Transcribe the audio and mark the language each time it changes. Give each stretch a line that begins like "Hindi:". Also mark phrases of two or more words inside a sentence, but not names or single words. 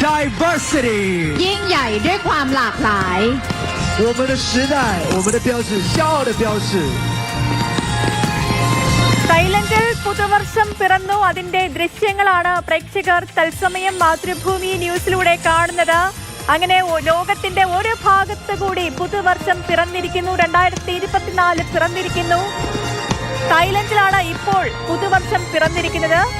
Thai: diversity ยิ่งใหญ่ด้วยความหลากหลาย
Chinese: 我们的时代我们的标志骄傲的标志
Malayalam: തായ്ലൻഡിൽ പുതുവർഷം പിറന്നു അതിന്റെ ദൃശ്യങ്ങളാണ് പ്രേക്ഷകർ തത്സമയം മാതൃഭൂമി ന്യൂസിലൂടെ കാണുന്നത് അങ്ങനെ ലോകത്തിന്റെ ഒരു ഭാഗത്ത് കൂടി പുതുവർഷം പിറന്നിരിക്കുന്നു 2024 പിറന്നിരിക്കുന്നു തായ്ലൻഡിലാണ് ഇപ്പോൾ പുതുവർഷം പിറന്നിരിക്കുന്നത്